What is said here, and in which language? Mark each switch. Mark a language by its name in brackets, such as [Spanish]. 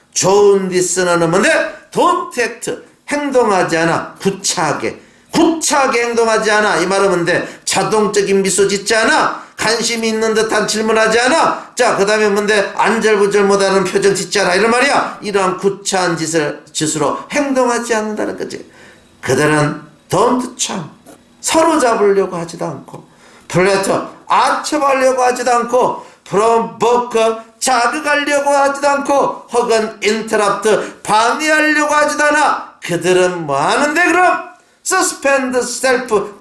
[Korean] 좋은 리스너는 뭔데? [English] Don't act. [Korean] 행동하지 않아. 구차하게 행동하지 않아. 이 말은 뭔데? 자동적인 미소 짓지 않아. 관심이 있는 듯한 질문하지 않아. 자, 그 다음에 뭔데? 안절부절 못하는 표정 짓지 않아. 이런 말이야. 이러한 구차한 짓으로 행동하지 않는다는 거지. 그들은 [English] don't charm. [Korean] 서로 잡으려고 하지도 않고, flatter. 아첨하려고 하지도 않고, provoke. 자극하려고 하지도 않고, 혹은 interrupt. 방해하려고 하지도 않아. 그들은 뭐 하는데 그럼? [English] suspend self.